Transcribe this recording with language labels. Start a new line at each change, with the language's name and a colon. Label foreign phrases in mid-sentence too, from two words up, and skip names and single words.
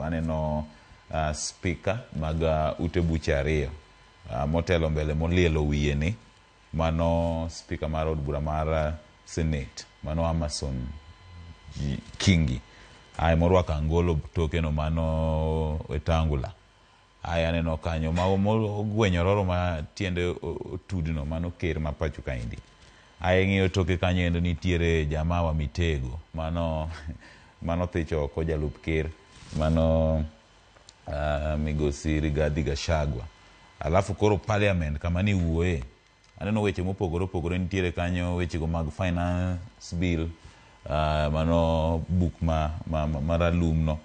Luo (Kenya and Tanzania): Aneno speaker mag ute buche 2 motelo mbele molielo wiye ni, mano speaker mar od bura mar Senate, mano Amason Kingi. Morwako angolo tokeno, mano Wetangula. Aneno kanyo mogwenyo roro ma tiende otudno, mano ker ma pacho kaendi. Ng'iyo toke kanyo endo nitiere jamaa wa Mitego, mano thicho oko jalup ker, mano Migosi Rigathi Gachagua. Alafu koro parliament kama ni wuoye, aneno weche mopogore opogore nitiere kanyo, weche go mag finance bill, mano book maralum no.